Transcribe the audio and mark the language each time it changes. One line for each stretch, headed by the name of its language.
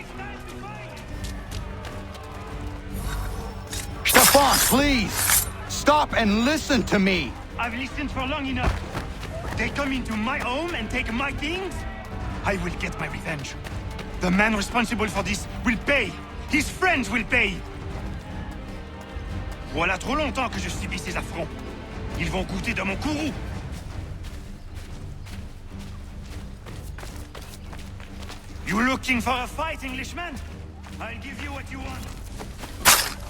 English: It's time to fight! Stephane, please! Stop and listen to me! I've listened for long enough. They come into my home and take my things? I will get my revenge. The man responsible for this will pay. His friends will pay.
French: Voilà trop longtemps que je subis ces affronts. Ils vont goûter de mon courroux.
English: You looking for a fight, Englishman? I'll give you what you want.